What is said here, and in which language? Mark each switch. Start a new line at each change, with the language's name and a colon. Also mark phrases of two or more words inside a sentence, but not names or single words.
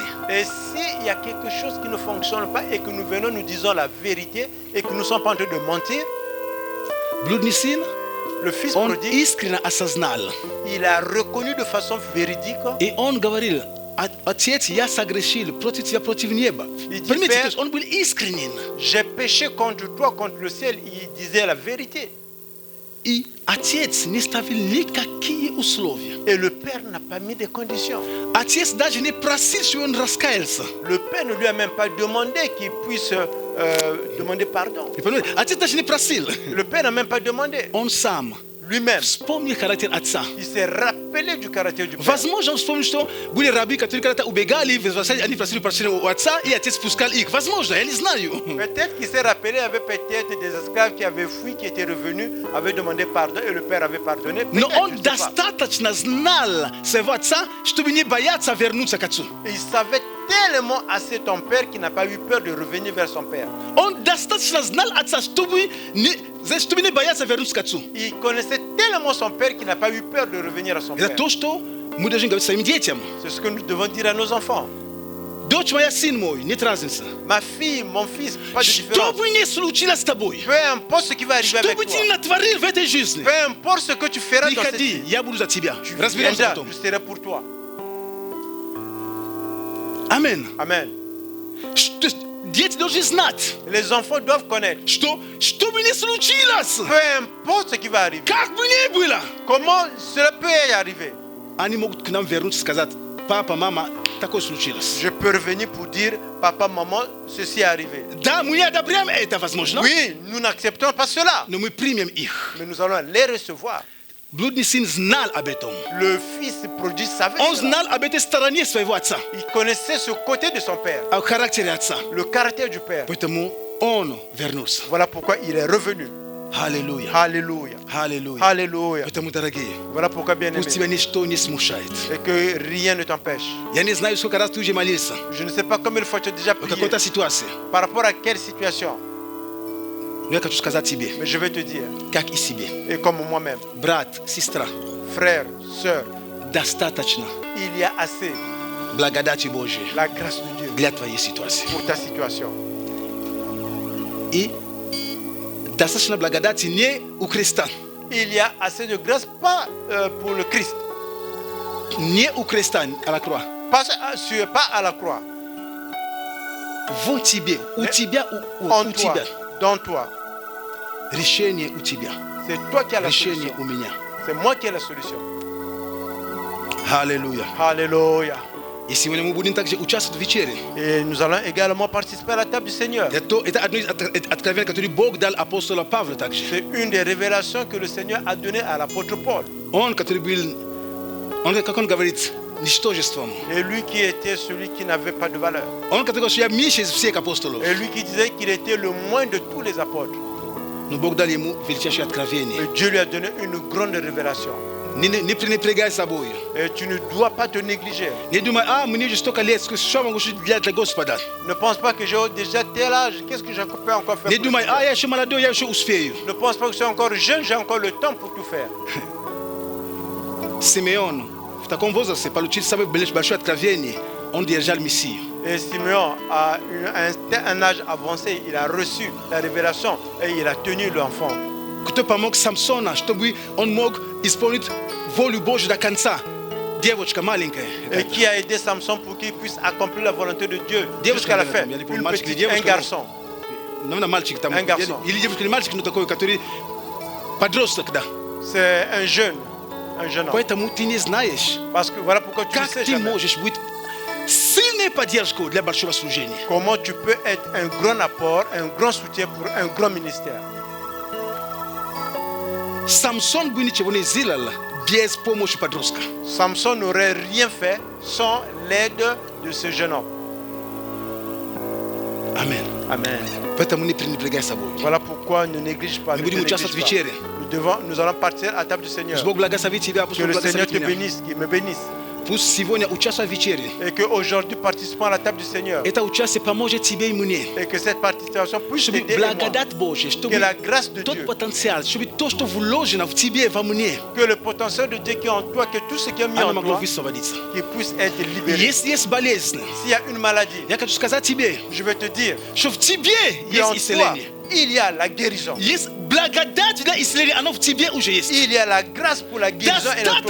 French: Et s'il y a quelque chose qui ne fonctionne pas et que nous venons, nous disons la vérité et que nous ne sommes pas en train de mentir,
Russian: Блудный сын,
French: le fils
Russian: он
French: prodigue,
Russian: искренне осознал.
French: il a reconnu de façon véridique.
Russian: И он говорил, отец, я согрешил против тебя, против неба. И теперь- Понимаете, то есть он был искренен.
French: J'ai péché contre toi, contre le ciel. Il disait la vérité.
Russian: И отец не ставил никакие условия.
French: Et le père n'a pas mis de conditions.
Russian: Отец даже не просил, что он раскаялся.
French: Le père ne lui a même pas demandé qu'il puisse demander pardon.
Russian: Вы понимаете? Отец даже не просил.
French: Le père n'a même pas demandé.
Russian: Он сам
French: Lui-même,
Russian: вспомнил характер отца.
French: il s'est rappelé du caractère du père.
Russian: Возможно, он вспомнил, что были рабы, которые когда-то убегали, возвращались, они просили прощения у отца, и отец пускал их. Возможно, я не знаю.
French: Peut-être qu'il s'est rappelé, il y avait peut-être des esclaves qui avaient fui, qui étaient revenus, avaient demandé pardon et le père avait pardonné.
Russian: Но
French: Peut-être,
Russian: он
French: je sais pas.
Russian: достаточно знал своего отца, чтобы не бояться вернуться к отцу.
French: Il savait tellement assez ton père qu'il n'a pas eu peur de revenir vers son père.
Russian: Он достаточно знал отца, чтобы не бояться вернуться к отцу.
French: Il connaissait tellement son père qu'il n'a pas eu peur de revenir à son
Russian: Это
French: père.
Russian: то, что мы должны говорить своим детям.
French: C'est ce que nous devons dire à nos enfants.
Russian: Дочь моя, сын мой, нет разницы.
French: Ma fille, mon fils, pas de
Russian: Что
French: différence.
Russian: бы ни случилось с тобой,
French: Peu importe ce qui va arriver
Russian: что
French: avec
Russian: бы
French: toi,
Russian: ты ни натворил в этой жизни,
French: peu importe ce que tu feras dans cette
Russian: приходи,
French: vie,
Russian: я буду за тебя.
French: tu
Russian: Разберемся
French: viendras,
Russian: потом.
French: je serai pour toi.
Russian: Амин.
French: Amen.
Russian: Дети должны знать,
French: Les enfants doivent connaître.
Russian: что бы ни случилось,
French: Peu importe ce qui va arriver,
Russian: как бы ни было,
French: comment cela peut y arriver.
Russian: они могут к нам вернуться и сказать, папа, мама, такое случилось.
French: Je peux revenir pour dire, papa, maman, ceci est arrivé.
Russian: Да, мы не одобряем это, возможно,
French: Oui, nous n'acceptons pas cela,
Russian: но мы примем их.
French: mais nous allons les recevoir.
Russian: Блудный сын знал об этом.
French: Le fils prodigue savait
Russian: Он
French: cela.
Russian: знал об этой стороне своего отца,
French: Il connaissait ce côté de son père,
Russian: о характере отца.
French: le caractère du père.
Russian: Поэтому он вернулся.
French: Voilà pourquoi il est revenu.
Russian: Аллилуйя.
French: Alléluia.
Russian: Аллилуйя.
French: Alléluia.
Russian: Поэтому, дорогие,
French: Voilà pourquoi, bien
Russian: пусть тебя
French: aimé,
Russian: ничто не смущает.
French: et que rien ne t'empêche.
Russian: Я не знаю, сколько раз ты уже молился
French: Je ne sais pas combien de fois tu as déjà
Russian: о
French: prié,
Russian: какой-то ситуации.
French: par rapport à quelle situation,
Russian: Но я хочу сказать тебе,
French: mais je vais te dire,
Russian: как и себе.
French: et comme moi-même,
Russian: Брат, сестра,
French: frère, sœur,
Russian: достаточно
French: il y a assez
Russian: благодати Божьей
French: la grâce de Dieu
Russian: для твоей ситуации.
French: pour ta situation.
Russian: И достаточно благодати не у Христа,
French: Il y a assez de grâce, pas pour le Christ,
Russian: не у Христа,
French: à la croix. pas à la croix,
Russian: В тебе, у тебя,
French: en
Russian: у
French: toi,
Russian: тебя.
French: dans toi.
Russian: Решение у тебя.
French: C'est toi qui as la
Russian: Решение
French: solution.
Russian: у меня.
French: C'est moi qui ai la solution.
Russian: Аллилуйя.
French: Alléluia.
Russian: И сегодня мы будем также участвовать в вечере.
French: Et nous allons également participer à la table du Seigneur.
Russian: Это одно из откровений, которое Бог дал апостолу Павлу также.
French: C'est une des révélations que le Seigneur a données à l'apôtre Paul.
Russian: Он, который был, как он говорит, ничтожеством.
French: Et lui qui était celui qui n'avait pas de valeur.
Russian: Он, который говорит, что я меньше из всех апостолов.
French: Et lui qui disait qu'il était le moins de tous les apôtres.
Russian: Но Бог дал ему величайшее откровение.
French: Et Dieu lui a donné une grande révélation.
Russian: Не пренебрегай собой.
French: Et tu ne dois pas te négliger.
Russian: Не думай, мне уже столько лет, что могу для Господа.
French: Ne pense pas que j'ai déjà tel âge. Qu'est-ce que je peux encore faire?
Russian: Не
French: pour
Russian: думай,
French: le Seigneur?
Russian: я еще молодой, я еще успею.
French: Ne pense pas que je suis encore jeune, j'ai encore le temps pour tout faire.
Russian: Симеон в таком возрасте получил самое большое откровение. Он держал Мессию.
French: Et Simeon, à un âge avancé, il a reçu la révélation et il a tenu l'enfant.
Russian: Кто помог Самсону, чтобы он мог исполнить волю Божью до конца. Девочка маленькая.
French: Et qui a aidé Samson pour qu'il puisse accomplir la volonté de Dieu
Russian: Девочка,
French: jusqu'à la fin.
Russian: наверное, или
French: Une
Russian: мальчик, или
French: petite, un
Russian: девочка,
French: garçon.
Russian: Наверное, мальчик там.
French: Un garçon.
Russian: Или девочка, или мальчик, но такой, который подросток, да.
French: C'est un jeune homme.
Russian: Поэтому ты не знаешь,
French: Parce que voilà pourquoi tu ne
Russian: как
French: sais
Russian: ты
French: jamais
Russian: можешь быть сильной поддержкой для большого служения.
French: comment tu peux être un grand apport, un grand soutien pour un grand ministère.
Russian: Самсон бы ничего не сделал без помощи подростка.
French: Samson n'aurait rien fait sans l'aide de ce jeune homme.
Russian: Amen.
French: Amen.
Russian: Поэтому не пренебрегай собой.
French: Voilà pourquoi ne néglige pas.
Russian: Мы
French: Ne
Russian: будем
French: te
Russian: участвовать в
French: néglige pas.
Russian: вечере.
French: Nous allons partir à la table du Seigneur.
Russian: Пусть Бог благословит тебя, пусть
French: Que
Russian: Бог
French: le Seigneur
Russian: благословит
French: te
Russian: меня.
French: bénisse, qu'il me bénisse.
Russian: Пусть сегодня участвуя в вечере.
French: Et qu'aujourd'hui, participant à la table du Seigneur.
Russian: Это участие поможет тебе и мне.
French: Et que cette participation puisse
Russian: Чтобы
French: t'aider et moi.
Russian: благодать Божья, чтобы
French: Que la grâce de
Russian: тот
French: Dieu,
Russian: потенциал, чтобы то, что вложено в тебе, во мне,
French: que le potentiel de Dieu qui est en toi, que tout ce qui est mis
Russian: оно
French: en
Russian: могло
French: toi,
Russian: высвободиться.
French: qu'il puisse être libéré.
Russian: Если есть болезнь,
French: S'il y a une maladie,
Russian: я хочу сказать тебе,
French: je vais te dire,
Russian: что в тебе
French: que en
Russian: есть
French: toi,
Russian: исцеление.
French: il y a la guérison.
Russian: Есть благодать для исцеления, оно в тебе уже есть.
French: Il y a la grâce pour la guérison et en toi.